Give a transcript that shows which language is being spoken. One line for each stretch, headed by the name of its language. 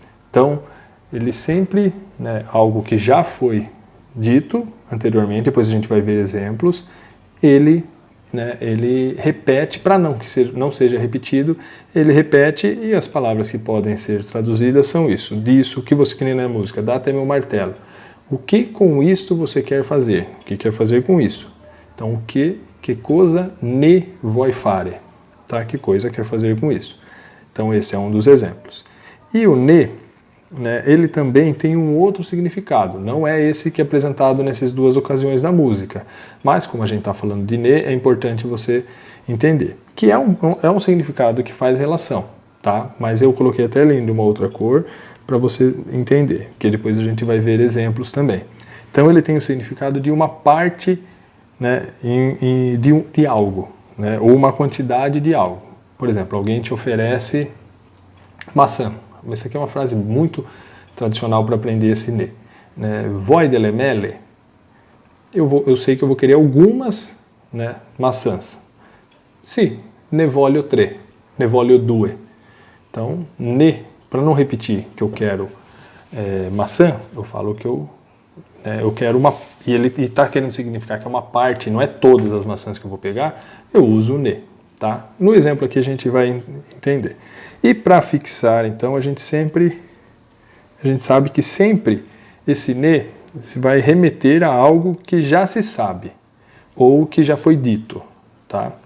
Portuguese: Então, ele sempre, algo que já foi dito anteriormente, depois a gente vai ver exemplos, ele né, ele repete, para não seja repetido, ele repete, e as palavras que podem ser traduzidas são isso. Disso, o que você quer na música, dá até meu martelo. O que com isto você quer fazer? O que quer fazer com isso? Então, o que
Italian: cosa ne vuoi fare?
Portuguese: Tá? Que coisa quer fazer com isso? Então, esse é um dos exemplos. E o ne, né, ele também tem um outro significado. Não é esse que é apresentado nessas duas ocasiões da música. Mas, como a gente está falando de ne, é importante você entender. Que é um significado que faz relação, tá? Mas eu coloquei até além de uma outra cor para você entender, que depois a gente vai ver exemplos também. Então, ele tem o significado de uma parte, né, de algo, né, ou uma quantidade de algo. Por exemplo, alguém te oferece maçã. Essa aqui é uma frase muito tradicional para aprender esse ne. Né?
Italian: Vuoi delle mele?
Portuguese: Eu sei que eu vou querer algumas, né, maçãs.
Italian: Sì, ne voglio tre, ne voglio due.
Portuguese: Então, ne, para não repetir que eu quero maçã, eu falo que eu quero uma... E ele está querendo significar que é uma parte, não é todas as maçãs que eu vou pegar, eu uso o ne. Tá? No exemplo aqui a gente vai entender. E para fixar, então, a gente sabe que sempre esse ne se vai remeter a algo que já se sabe, ou que já foi dito. Tá?